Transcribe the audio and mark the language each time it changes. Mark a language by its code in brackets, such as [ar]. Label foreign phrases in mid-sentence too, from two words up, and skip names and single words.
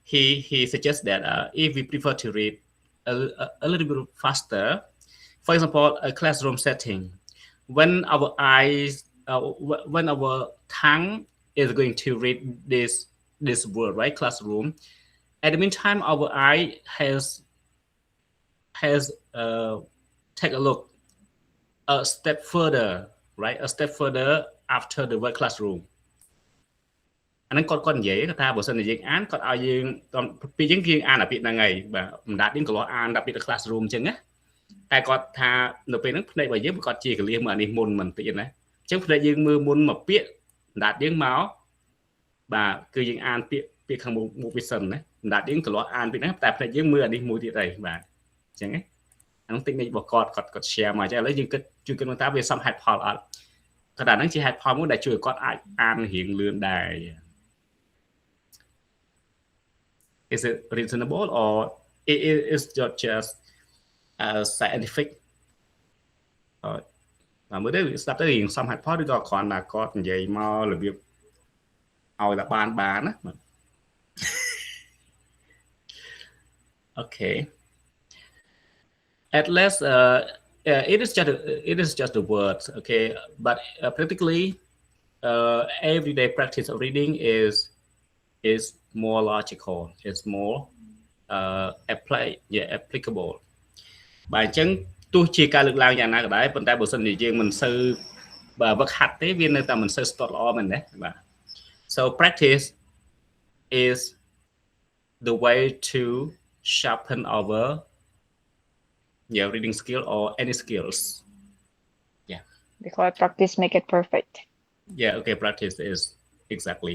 [en] he suggests that if we prefer to read a little bit faster, for example, a classroom setting, when our eyes, when our tongue is going to read this word, right, classroom. At the meantime, our eye has take a look a step further, right, a step further after the word classroom. [km] អាហ្នឹងគាត់និយាយថាបើសិនជាយើងអានគាត់ឲ្យយើងពីយើងយើងអានអាពាក្យហ្នឹងហើយបាទមិនដាច់យើងក៏លោះអានដល់ពាក្យ classroom អញ្ចឹងណាតែគាត់ថានៅពេល ហ្នឹងភ្នែករបស់យើងប្រកាសជាកលៀសមើលអានេះមុនមិនតិចណាអញ្ចឹងភ្នែកយើងមើលមុនមកពាក្យមិនដាច់យើងមកបាទគឺយើងអានពាក្យខាងមុខវាសិនណាមិនដាច់យើងក៏លោះអានពាក្យហ្នឹងតែភ្នែកយើងមើលអានេះមួយទៀតហើយបាទអញ្ចឹងណាអានោះ technique របស់គាត់ share មកអញ្ចឹងឥឡូវយើងគិតជួយគិតថាវាសមហេតុផលអត់គាត់ថាហ្នឹងជាហេតុផលមួយដែលជួយឲ្យគាត់អាចអានរៀងលឿនដែរ Is it reasonable or it is just scientific មើលទៅស្ដាប់ទៅរៀងសមហេតុផលឬក៏គ្រាន់តែគាត់និយាយមករបៀបឲ្យតែបានណា Okay. [en] At least it is just the words, okay, but practically everyday practice of reading is more logical, it's more [km] applicable បាទអញ្ចឹងទោះជាការលើកឡើងយ៉ាងណាក៏ដែរប៉ុន្តែបើសិនជាយើងមិនសូវបាទវឹកហាត់ទេវានៅតែមិនសូវស្ទាត់ល្អមែនទេបាទ [en] so practice is the way to sharpen our reading skill or any skills. Yeah. Because practice make it perfect. Yeah, okay, practice is exactly.